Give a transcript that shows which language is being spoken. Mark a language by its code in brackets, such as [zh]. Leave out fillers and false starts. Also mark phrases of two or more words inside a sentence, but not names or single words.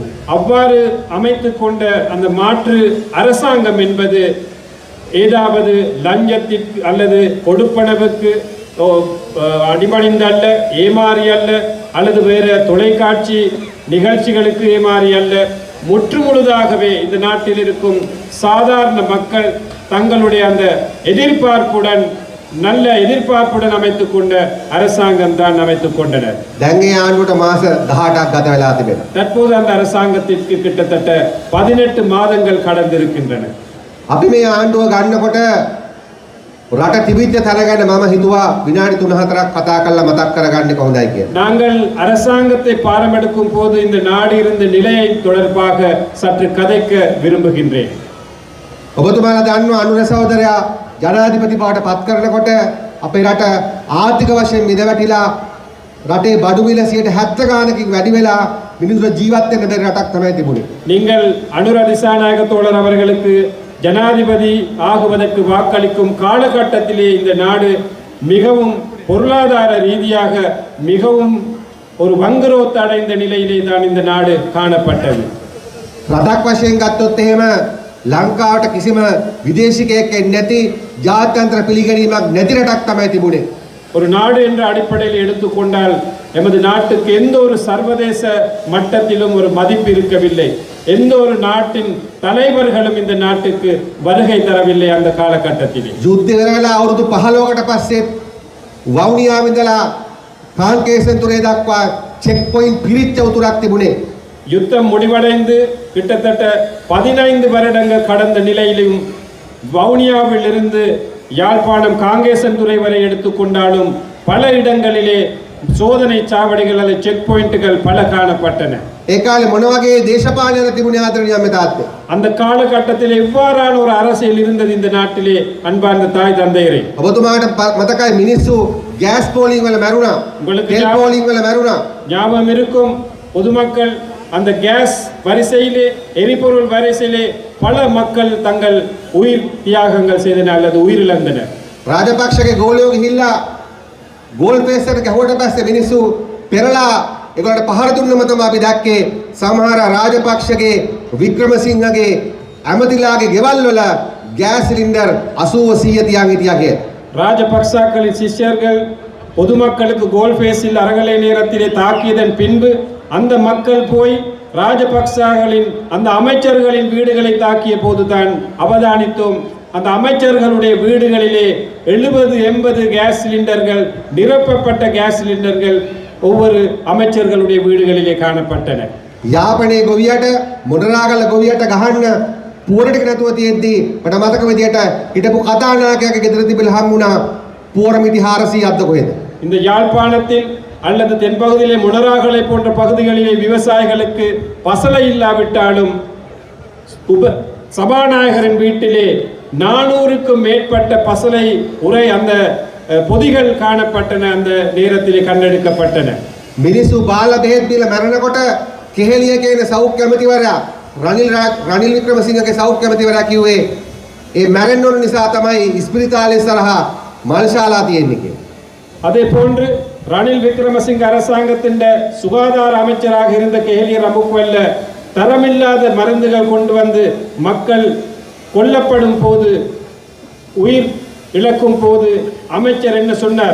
[ta] அவ்வாறு அமைத்து கொண்ட அந்த மாற்று அரசாங்கம் என்பது ஏதாவது லஞ்சத்திற்கு அல்லது கொடுப்பனவுக்கு அடிபணிந்த அல்ல, ஏமாறி அல்ல, அல்லது வேறு தொலைக்காட்சி நிகழ்ச்சிகளுக்கு ஏமாறி அல்ல, முற்றுமுழுதாகவே இந்த நாட்டில் இருக்கும் சாதாரண மக்கள் தங்களுடைய அந்த எதிர்பார்ப்புடன் நல்ல எதிர்பார்ப்புடன் அமைத்துக் கொண்ட அரசாங்கம் தான் அமைத்துக் கொண்டனர். [si] දැන් ඒ ආණ්ඩුවට මාස 18ක් ගත වෙලා තිබෙනවා. [ta] தற்போது அந்த அரசாங்கத்திற்கு கிட்டத்தட்ட 18 மாதங்கள் கடந்திருக்கின்றன. [si] අපි මේ ආණ්ඩුව ගන්නකොට රට තිබිච්ච තැන ගැන මම හිතුවා විනාඩි 3-4ක් කතා කරලා මතක් කරගන්න කොහොඳයි කියලා. [ta] நாங்கள் அரசாங்கத்தை பாரமெடுக்கும் போது இந்த நாடு இருந்த நிலையை தொடர்பாக சற்று கதைக்க விரும்புகின்றேன். [si] ඔබතුමාලා දන්නවා අනුර සහෝදරයා ජනාධිපති බවට පත් කරනකොට අපේ රට ආර්ථික වශයෙන් මිදවැටිලා රටේ බඩු මිල 70 ගානකින් වැඩි වෙලා මිනිස්සු ජීවත් වෙන්න බැරි රටක් තමයි තිබුණේ. [ta] நீங்கள் அனுர திசாநாயக தோழர் அவர்களுக்கு ஜனாதிபதி ஆகுவதற்கு வாக்களிக்கும் காலகட்டத்திலே இந்த நாடு மிகவும் பொருளாதார ரீதியாக மிகவும் ஒரு வங்குரோத்து அடைந்த நிலையிலே தான் இந்த நாடு காணப்பட்டது. [si] රටක් වශයෙන් ගත්තොත් එහෙම ලංකාවට කිසිම විදේශිකයෙක් එන්නේ නැති ජාත්‍යන්තර පිළිගැනීමක් නැති රටක් තමයි තිබුණේ. [ta] ஒரு நாடு என்ற அடிப்படையில் எடுத்துக்கொண்டால் எமது நாட்டுக்கு எந்த ஒரு சர்வதேச மட்டத்திலும் ஒரு மதிப்பு இருக்கவில்லை. எந்த ஒரு நாட்டின் தலைவர்களும் இந்த நாட்டுக்கு வருகை தரவில்லை அந்த காலகட்டத்திலே. [si] යුද්ධ වෙලා අවුරුදු 15කට පස්සේ වවුනියාව ඉඳලා කාන්කේසන්තුරේ දක්වා [en] check point [si] පිරිච්ච උතුරක් තිබුණේ. [ta] யுத்தம் முடிவடைந்து கிட்டத்தட்ட 15 வருடங்கள் கடந்த நிலையிலும் வவுனியாவில் இருந்து யாழ்ப்பாணம் காங்கேசன்துறை வரை எடுத்துக்கொண்டாலும் பல இடங்களிலே சோதனை சாவடிகள் அல்லது [en] check points [ta] பல காணப்பட்டன. [si] ඒ කාලේ මොන වගේ දේශපාලනයක් තිබුණේ ආදරණීය අම්මේ තාත්තේ? [ta] அந்த காலகட்டத்தில் எவ்வாறான ஒரு அரசியல் இருந்தது இந்த நாட்டிலே அன்பார்ந்த தாய் தந்தையரே? [si] ඔබතුමාට මතකයි මිනිස්සු ගෑස් පෝලිං වල මැරුණා. තෙල් පෝලිං වල මැරුණා. [ta] ஞாபகம் இருக்கும் பொதுமக்கள் அந்த கேஸ் வரிசையிலே எரிபொருள் வரிசையிலே பல மக்கள் தங்கள் உயிர் தியாகங்கள் செய்தனர் அல்லது உயிரிழந்தனர். [si] රාජපක්ෂගේ ගෝලියෝ ගිහිල්ලා ගෝල් පේස් එකට ගහුවට පස්සේ මිනිස්සු පෙරලා ඒගොල්ලන්ට පහර දුන්නම තමයි අපි දැක්කේ සමහර රාජපක්ෂගේ වික්‍රමසිංහගේ ඇමතිලාගේ ගෙවල් වල [en] gas cylinder [si] 80 100 තියන් හිටියා කියලා. [ta] ராஜபக்சாக்களின் சிஷ்யர்கள் பொதுமக்களுக்கு கோல்ஃபேஸில் அறகலை நேரத்திலே தாக்கியதன் பின்பு அந்த மக்கள் போய் ராஜபக்சாக்களின் அந்த அமைச்சர்களின் வீடுகளை தாக்கிய போதுதான் அவதானித்தோம். அந்த அமைச்சர்களுடைய வீடுகளிலே 70-80 [en] gas cylinders, [ta] நிரப்பப்பட்ட [en] gas cylinders [ta] ஒவ்வொரு அமைச்சர்களுடைய வீடுகளிலே காணப்பட்டன. [si] යාපනයේ ගොවියට මොඩරාගල ගොවියට ගහන්න පුවර ටික නැතුව තියෙද්දි මට මතක විදියට හිටපු කතානායකයාගේ ගෙදර තිබිලා හම්බුණා පුවර මිටි 400ක්ද කොහෙද. [ta] இந்த யாழ்ப்பாணத்தில் அல்லது தென்பகுதியிலே முனராகலை போன்ற பகுதிகளிலே விவசாயிகளுக்கு பசலை இல்லாவிட்டாலும் சபாநாயகரின் வீட்டிலே 400க்கும் மேற்பட்ட பசலை உரை அந்த பொதிகள் காணப்பட்டன. அந்த நேரத்திலே கண்டெடுக்கப்பட்டன. [si] මිනිස්සු බාල බෙහෙත් දීලා මැරෙනකොට කෙහෙලිය කියන සෞඛ්‍ය ඇමතිවරයා රනිල් වික්‍රමසිංහගේ සෞඛ්‍ය ඇමතිවරයා කිව්වේ ඒ මැරෙන්න ඕන නිසා තමයි ඉස්පිරිතාලේ ඉස්සරහා මල්ශාලා තියෙන්නේ කියලා. [ta] அதே போன்று ரணில் விக்ரமசிங்க அரசாங்கத்தின் சுகாதார அமைச்சராக இருந்த கேலிய ரம்புக்வெல்ல தரமில்லாத மருந்துகள் கொண்டு வந்து மக்கள் கொல்லப்படும் போது, உயிர் இழக்கும் போது அமைச்சர் என்ன சொன்னார்?